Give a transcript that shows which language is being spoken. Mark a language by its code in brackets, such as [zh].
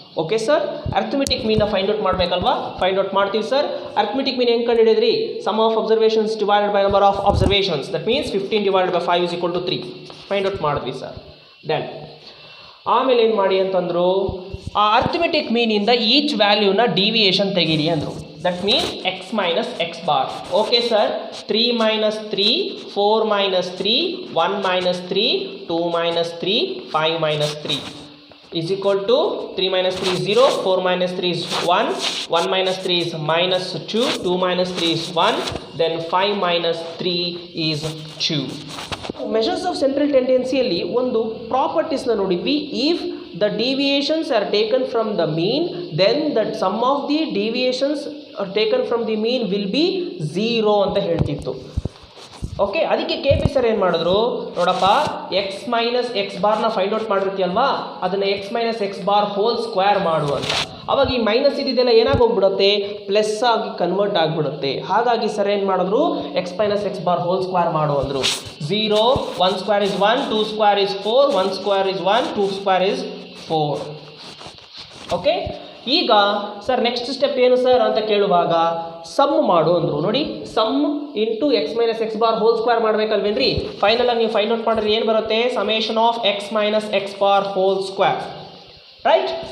[kn] Okay sir, arithmetic ಮೀನ್ನ find out ಮಾಡಬೇಕಲ್ವಾ? Find out ಮಾಡ್ತೀವಿ sir. Arithmetic mean ಹೆಂಗೆ ಕಂಡುಹಿಡಿದ್ರಿ? [en] Sum of observations divided by number of observations. That means 15 divided by 5 = 3. Find out [kn] ಮಾಡಿದ್ವಿ sir. Then ಆಮೇಲೆ ಏನು ಮಾಡಿ ಅಂತಂದರು, ಆ ಅರ್ಥಮೆಟಿಕ್ ಮೀನಿಂದ ಈಚ್ ವ್ಯಾಲ್ಯೂನ ಡಿವಿಯೇಷನ್ ತೆಗೀರಿ ಅಂದರು. [en] That means x minus x bar. Okay sir, 3 minus 3, 4 minus 3, 1 minus 3, 2 minus 3, 5 minus 3 is equal to 3 minus 3 is 0, 4 minus 3 is 1, 1 minus 3 is minus 2, 2 minus 3 is 1, then 5 minus 3 is 2. [kn] Measures of central ಟೆಂಡೆನ್ಸಿಯಲ್ಲಿ ಒಂದು ಪ್ರಾಪರ್ಟೀಸ್ನ ನೋಡಿದ್ವಿ. [en] if the deviations are taken from the mean, then the sum of the deviations are taken from the mean will be 0 [kn] ಅಂತ ಹೇಳ್ತಿತ್ತು. Okay, ಅದಕ್ಕೆ KP sir ಏನು ಮಾಡಿದ್ರು, ನೋಡಪ್ಪ, X minus X ಬಾರ್ನ find out ಮಾಡಿರ್ತೀಯಲ್ವಾ, ಅದನ್ನು X minus X bar whole square ಮಾಡು ಅಂತ. ಅವಾಗ ಈ ಮೈನಸ್ ಇದೆಲ್ಲ ಏನಾಗಿ ಹೋಗ್ಬಿಡುತ್ತೆ, ಪ್ಲಸ್ ಆಗಿ ಕನ್ವರ್ಟ್ ಆಗಿಬಿಡುತ್ತೆ. ಹಾಗಾಗಿ ಸರ್ ಏನು ಮಾಡಿದ್ರು, X minus X bar whole square ಮಾಡು ಅಂದರು. [en] 0, 1 square is 1, 2 square is 4, 1 square is 1, 2 square is 4. [kn] Okay, ಈಗ ಸರ್ ನೆಕ್ಸ್ಟ್ ಸ್ಟೆಪ್ ಏನು ಸರ್ ಅಂತ ಕೇಳುವಾಗ ಸಮ್ ಮಾಡು ಅಂದರು. ನೋಡಿ, some into X minus X bar whole square ಮಾಡಬೇಕಲ್ವೇನ್ರಿ? ಫೈನಲಾಗಿ ನೀವು ಫೈಂಡ್ ಔಟ್ ಮಾಡಿದ್ರೆ ಏನು ಬರುತ್ತೆ, summation of X minus X bar whole square. Right?